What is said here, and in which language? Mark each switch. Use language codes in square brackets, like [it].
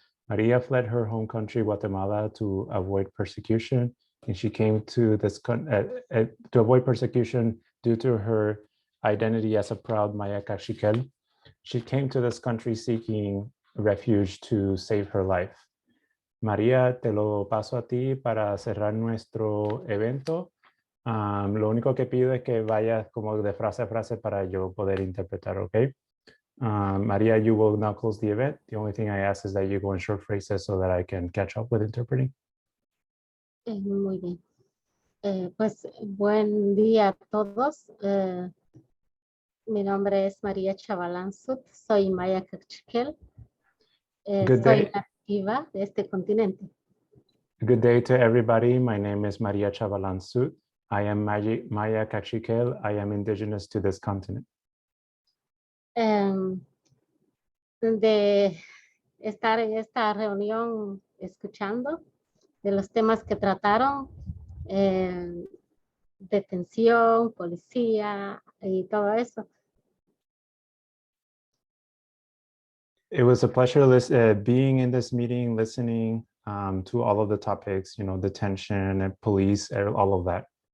[en] Maria fled her home country, Guatemala, to avoid persecution, and she came to this to avoid persecution due to her identity as a proud Maya Cachiquel. She came to this country seeking refuge to save her life. [es] María, te lo paso a ti para cerrar nuestro evento. Lo único que pido es que vayas como de frase a frase para yo poder interpretar, ¿ok? [en] María, you will now close the event. The only thing I ask is that you go in short phrases so that I can catch up with interpreting. [es] Muy bien. Pues buen día a todos. Mi nombre es María Chavalán Sud. Soy Maya Cachiquel. Soy nativa de este continente. [en] Good day to everybody. My name is Maria Chavalán Sud. I am Maya Cachiquel. I am indigenous to this continent. [es] De estar en esta reunión escuchando de los temas que trataron, detención, policía y todo eso. [en] It was a pleasure being in this meeting, listening to all of the topics, you know, detention and police, all of that.